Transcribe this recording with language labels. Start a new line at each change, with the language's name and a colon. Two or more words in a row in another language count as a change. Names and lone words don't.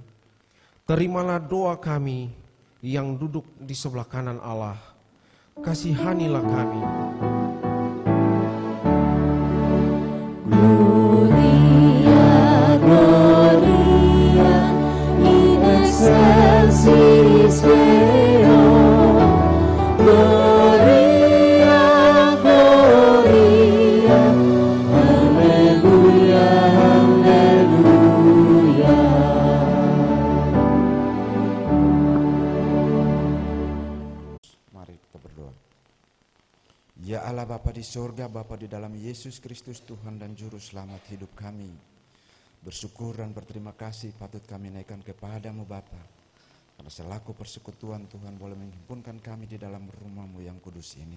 Indonesian: Terimalah doa kami yang duduk di sebelah kanan Allah, kasihanilah kami.
Latin: Gloria, Gloria, in excelsis Deo. Gloria, Gloria, Alleluia, Alleluia.
Indonesian: Mari kita berdoa. Ya Allah Bapa di sorga, Bapa di dalam Yesus Kristus Tuhan dan Juru Selamat hidup kami, bersyukur dan berterima kasih patut kami naikkan kepadamu Bapa, karena selaku persekutuan Tuhan boleh menghimpunkan kami di dalam rumah-Mu yang kudus ini.